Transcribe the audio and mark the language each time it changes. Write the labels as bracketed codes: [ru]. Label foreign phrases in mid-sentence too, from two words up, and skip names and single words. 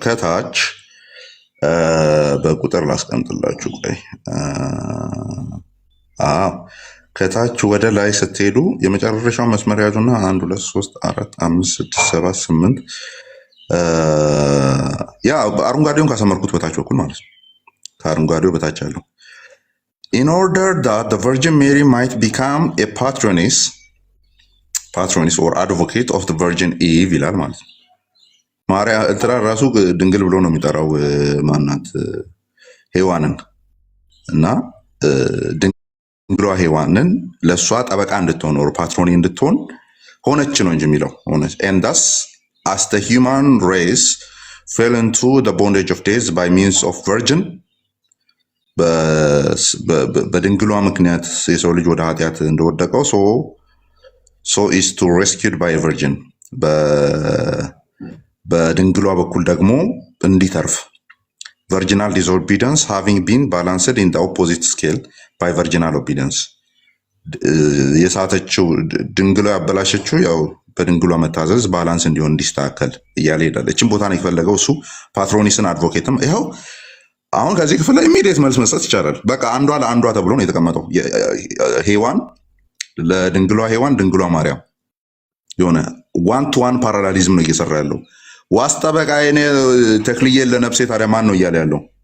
[am] ከታች በቁጥር ላስቀምጥላችሁ። ቆይ ከታች ወደ ላይ ስትሄዱ የመጨረሻው መስመር ያዙና 1 2 3 4 5 6 7 8 ያ አረንጓዴውን ካሰመርኩት በታች በኩል ማለት ነው። ከአረንጓዴው በታች ያለው [en] in order that the Virgin Mary might become a patroness or advocate of the Virgin Eve [am] ይላል ማለት ነው። ማርያ እንትና ራሱ ድንግል ብሎ ነው የሚጠራው ማናት ሔዋንን እና ድንግሏ ሔዋንን ለእሷ ጠበቃ እንድትሆን [en] or patroness [am] እንድትሆን ሆነች ነው እንጂ የሚለው ሆነች [en] and thus as the human race fell into the bondage of death by means of virgin [am] በድንግሏ ምክንያት የሰው ልጅ ወደ ኃጢአት እንደወደቀው [en] so is to rescued by a virgin [am] በድንግሏ በኩል ደግሞ እንዲተርፍ [en] virginal disobedience having been balanced in the opposite scale by virginal obedience [am] የሳተችው ድንግሏ ያበላሸችው ያው በድንግሏ መታዘዝ ባላንስ እንዲሆን እንዲስተካከል እያለ ሄዳል። እቺን ቦታ ነው የፈለገው እሱ ፓትሮኒስን አድቮኬትም ይኸው አሁን ከዚህ ክፍል ላይ ኢሚዲየት መልስ መስጠት ይቻላል። በቃ አንዷ ለአንዷ ተብሎ ነው የተቀመጠው። ሔዋን ለድንግሏ ሔዋን ድንግሏ ማርያም የሆነ [en] one to one parallelism [am] ነው እየሰራ ያለው። ዋስ ጠበቃ የኔ ተክልዬ ለነፍሴ ታዲያ ማን ነው እያለ ያለው?